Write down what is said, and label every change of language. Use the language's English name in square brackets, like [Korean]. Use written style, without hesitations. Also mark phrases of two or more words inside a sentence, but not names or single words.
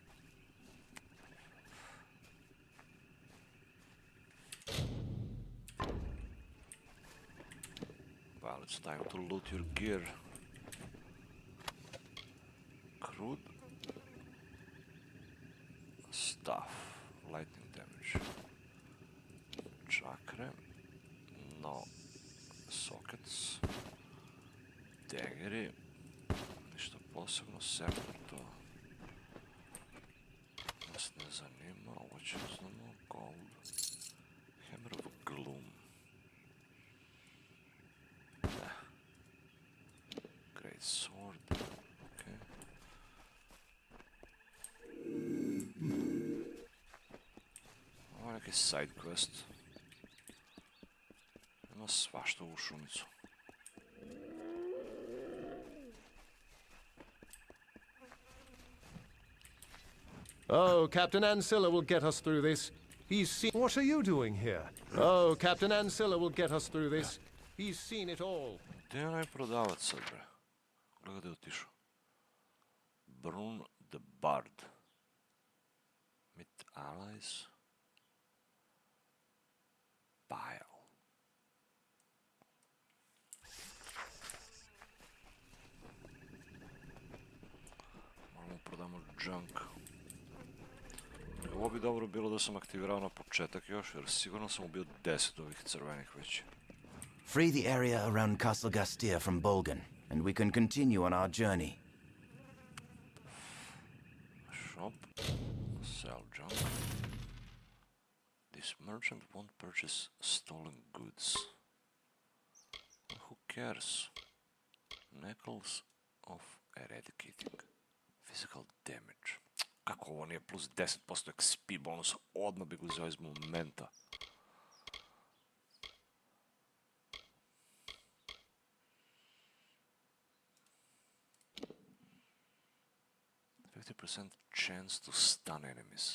[English] Well, it's time to loot your gear. Crude stuff. Lightning damage. Chakra. No sockets. [Serbian] Daggeri. Ništa posebno, sem to. Nas ne zanima, ovo će znamo. [English] Gold. Hammer of Gloom. Great sword. [Serbian] Okay. Ovo je neki [English] side quest. [Serbian] Ima svašta u šumicu. [English] Oh, Captain Ancilla will get us through this. He's seen... What are you doing here? Oh, Captain Ancilla will get us through this. He's seen it all. [Serbian] Gdje je onaj prodavac sad, bre? Gledaj gdje je otišao. Brun the Bard. [English] Meet allies. Bile. [Serbian] Moramo prodamo junk. Ovo bi dobro bilo da sam aktivirao na početak još, jer sigurno sam ubio 10 ovih crvenih već. [English] Free the area around Castle Gastia from Bolgan, and we can continue on our journey. Shop. Sell junk. This merchant won't purchase stolen goods. Who cares? Neckles of eradicating. Physical damage. [Serbian] Kako ovo nije plus 10% [English] XP bonus? [Serbian] Odmah bi ga uzeo iz momenta. [English] %50 chance to stun enemies.